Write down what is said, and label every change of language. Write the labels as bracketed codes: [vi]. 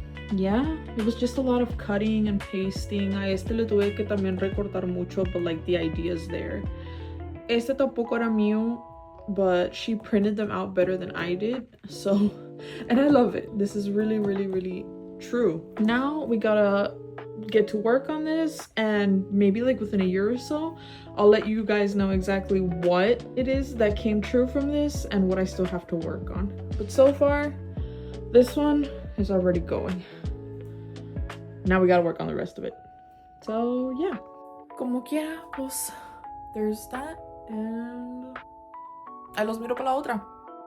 [en] Yeah, it was just a lot of cutting and pasting. [es] A este le tuve que también recortar mucho, [en] but like the idea is there. [es] Este tampoco era mío, [en] but she printed them out better than I did. So, and I love it. This is really, really, really true. Now we gotta get to work on this, and maybe like within a year or so, I'll let you guys know exactly what it is that came true from this and what I still have to work on. But so far, this one is already going. Now we gotta work on the rest of it. So yeah, [es] como quiera, pues [en] there's that, and I [es] los miro para la otra.